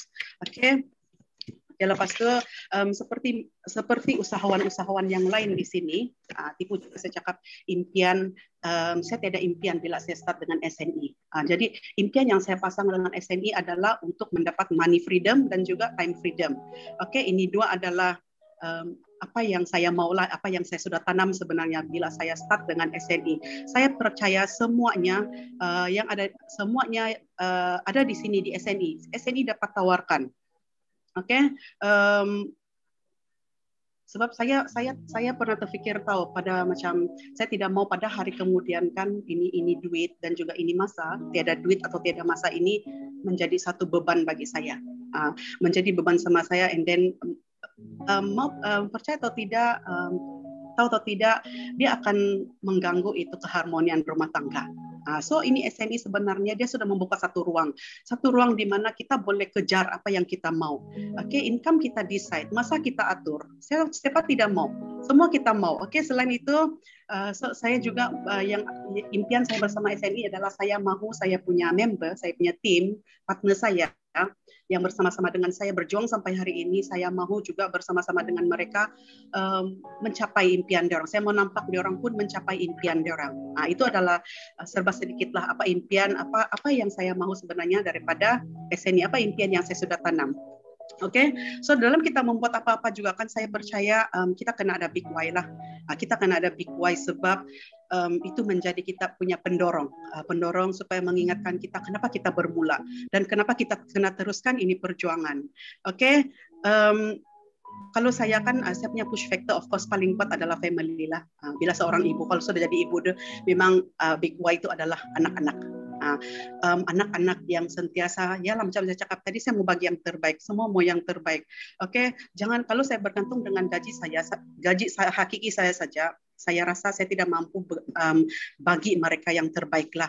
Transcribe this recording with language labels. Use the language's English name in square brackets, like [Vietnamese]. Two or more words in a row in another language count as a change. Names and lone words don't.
[Malay] Oke. Ya, lepas itu seperti usahawan-usahawan yang lain di sini, tipu juga saya cakap impian, saya tidak impian bila saya start dengan SNI. Jadi impian yang saya pasang dengan SNI adalah untuk mendapat [English] money freedom [Malay] dan juga [English] time freedom. [Malay] Oke, ini dua adalah apa yang saya maulah, apa yang saya sudah tanam sebenarnya bila saya start dengan SNI. Saya percaya semuanya ada di sini di SNI. SNI dapat tawarkan. Oke, sebab saya pernah terfikir tahu pada macam saya tidak mau pada hari kemudian kan ini duit dan juga ini masa, tiada duit atau tiada masa ini menjadi satu beban bagi saya, menjadi beban sama saya, [English] and then [Malay] percaya atau tidak, tahu atau tidak, dia akan mengganggu itu keharmonian rumah tangga. So ini SNI sebenarnya dia sudah membuka satu ruang di mana kita boleh kejar apa yang kita mau. Oke, income kita decide, masa kita atur. Siapa tidak mau? Semua kita mau. Oke, selain itu saya juga yang impian saya bersama SNI adalah saya punya member, saya punya tim, partner saya yang bersama-sama dengan saya berjuang sampai hari ini. Saya mau juga bersama-sama dengan mereka mencapai impian diorang. Saya mau nampak diorang pun mencapai impian diorang. Itu adalah serba sedikitlah apa impian, apa yang saya mau sebenarnya daripada SNI, apa impian yang saya sudah tanam. Oke, so dalam kita membuat apa-apa juga kan saya percaya kita kena ada [English] big why [Malay] lah. Kita kena ada [English] big why [Malay] sebab itu menjadi kita punya pendorong supaya mengingatkan kita kenapa kita bermula dan kenapa kita kena teruskan ini perjuangan. Oke, kalau saya kan saya punya [English] push factor of course [Malay] paling kuat adalah family lah. Bila seorang ibu kalau sudah jadi ibu memang [English] big why [Malay] itu adalah anak-anak. Anak-anak yang sentiasa ya macam saya cakap tadi saya mau bagi yang terbaik, semua mau yang terbaik. Oke, jangan kalau saya bergantung dengan gaji saya hakiki saya saja, saya rasa saya tidak mampu bagi mereka yang terbaik lah.